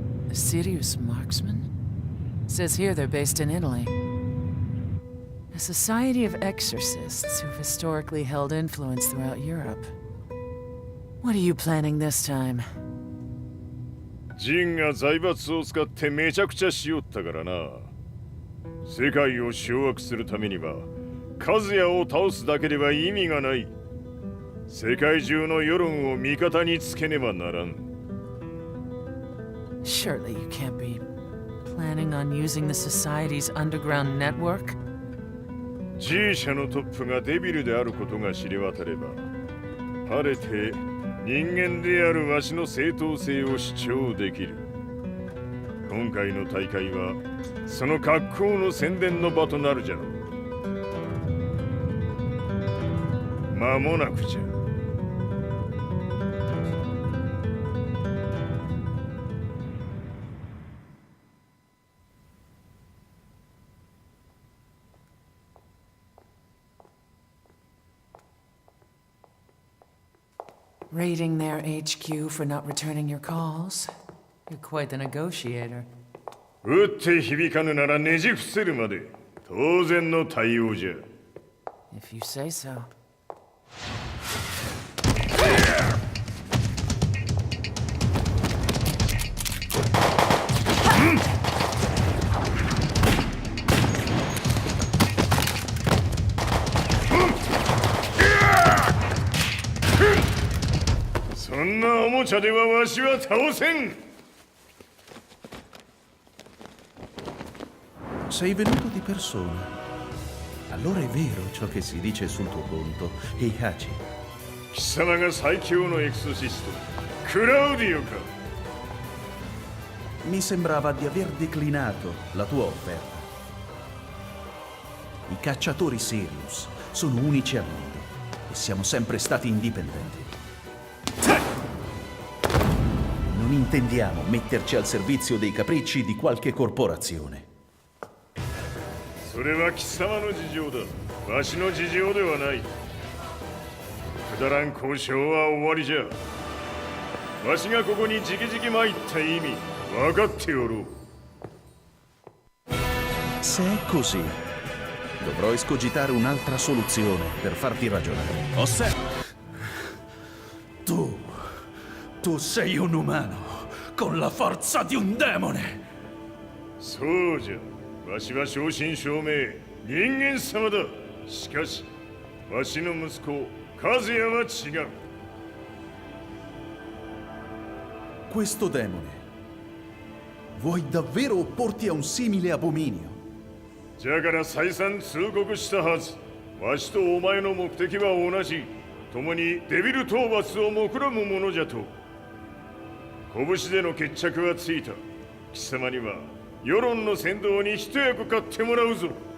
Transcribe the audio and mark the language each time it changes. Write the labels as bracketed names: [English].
[English] A serious marksman? Says here they're based in Italy. A society of exorcists who've historically held influence throughout Europe. What are you planning this time? [Japanese] ジンが財閥を使ってめちゃくちゃしよったからな。世界を掌握するためには和也を倒すだけでは意味がない。世界中の世論を味方につけねばならん。 [English] Surely you can't be planning on using the society's underground network? [Japanese] G 社のトップがデビルであることが知れ渡れば、晴れて人間であるわしの正当性を主張できる。今回の大会はその格好の宣伝の場となるじゃろう。間もなくじゃ。 [English] Raiding their HQ for not returning your calls? You're quite the negotiator. [Japanese] 撃って響かぬならねじ伏せるまで当然の対応じゃ。 [English] If you say so. [Japanese] そんなおもちゃではわしは倒せん。 [Italian] Sei venuto di persona. Allora è vero ciò che si dice sul tuo conto, Heihachi. [Japanese] 貴様が最強のエクソシスト、クラウディオか。 [Italian] Mi sembrava di aver declinato la tua offerta. I cacciatori Sirius sono unici al mondo e siamo sempre stati indipendenti. Non intendiamo metterci al servizio dei capricci di qualche corporazione. [Japanese] それは貴様の事情だ。わしの事情ではない。くだらん交渉は終わりじゃ。わしがここに直々参った意味、分かっておろう。 [Italian] Se è così, dovrò escogitare un'altra soluzione per farti ragionare. Tu sei un umano con la forza di un demone. [Japanese] そうじゃ。わしは正真正銘人間様だ。しかしわしの息子和也は違う。 [Italian] Questo demone, vuoi davvero opporti a un simile abominio? [Japanese] じゃから再三通告したはず。わしとお前の目的は同じ。共にデビル討伐を目論むものじゃと。拳での決着はついた。貴様には世論の先導に一役買ってもらうぞ。